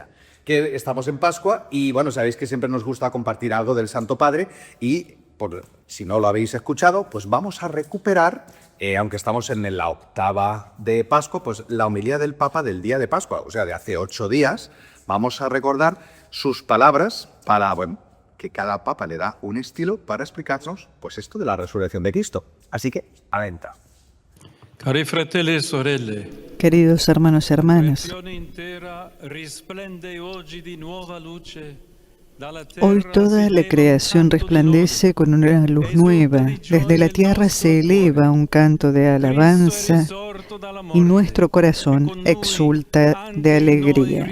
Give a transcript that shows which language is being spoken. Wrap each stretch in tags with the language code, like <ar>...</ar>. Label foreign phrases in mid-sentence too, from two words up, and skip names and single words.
<es>Que estamos en Pascua y, bueno, sabéis que siempre nos gusta compartir algo del Santo Padre y, si no lo habéis escuchado, pues vamos a recuperar, aunque estamos en la octava de Pascua, pues la homilía del Papa del día de Pascua, o sea, de hace 8 días. Vamos a recordar sus palabras para, bueno, que cada Papa le da un estilo para explicarnos, pues esto de la resurrección de Cristo. Así que, adentro.</es> <it>Cari fratelli e sorelle,</it> <es>Queridos hermanos y hermanas, hoy toda la creación resplandece con una luz nueva. Desde la tierra se eleva un canto de alabanza y nuestro corazón exulta de alegría.</es>